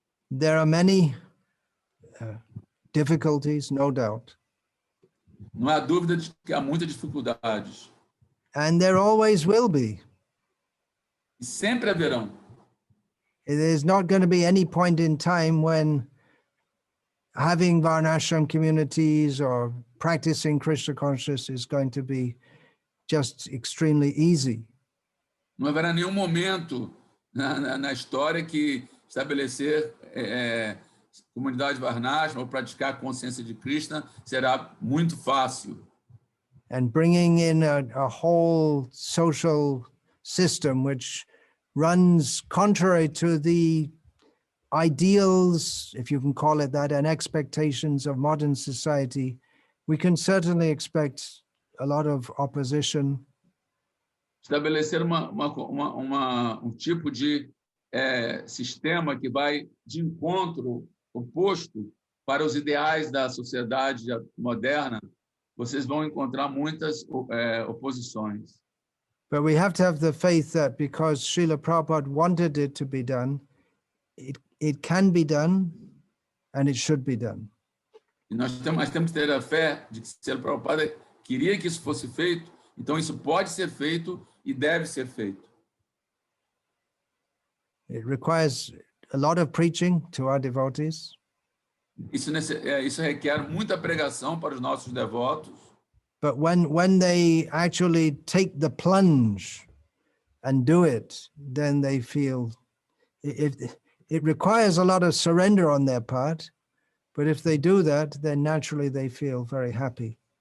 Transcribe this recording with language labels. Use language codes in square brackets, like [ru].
[en] There are many difficulties, no doubt. [pt] Não há dúvida de que há muitas dificuldades. [en] And there always will be. [pt] E sempre haverão. [en] There's not going to be any point in time when having Varnashram communities or practicing Krishna consciousness is going to be just extremely easy. [pt] Não haverá nenhum momento na história que estabelecer comunidade Varnasrama ou praticar a consciência de Krishna será muito fácil. [en] And bringing in a whole social system which runs contrary to the ideals, if you can call it that, and expectations of modern society, we can certainly expect a lot of opposition. [pt] Estabelecer um tipo de sistema que vai de encontro oposto para os ideais da sociedade moderna, vocês vão encontrar muitas oposições. [en] But we have to have the faith that because Srila Prabhupada wanted it to be done, it can be done and it should be done. [pt] E nós temos que ter a fé de que Srila Prabhupada queria que isso fosse feito, então isso pode ser feito e deve ser feito. [en] It requires a lot of preaching to our devotees. [pt] Isso requer muita pregação para os nossos devotos. [en] But when they actually take the plunge and do it, then they feel it requires a lot of surrender on their part. But if they do that, then naturally they feel very happy.